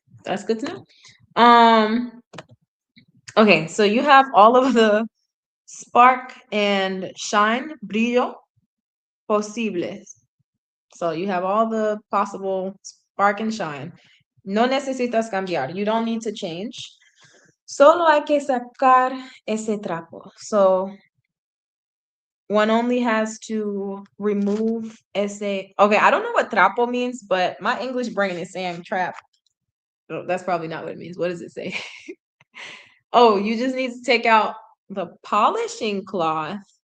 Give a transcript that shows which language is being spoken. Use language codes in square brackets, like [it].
[en] That's good to know. Okay, so you have all of the spark and shine, [es] brillo, posibles. [en] So you have all the possible spark and shine. [es] No necesitas cambiar. [en] You don't need to change. [es] Solo hay que sacar ese trapo. [en] So one only has to remove ese. Okay, I don't know what trapo means, but my English brain is saying trap. Oh, that's probably not what it means. What does it say? Oh, you just need to take out the polishing cloth.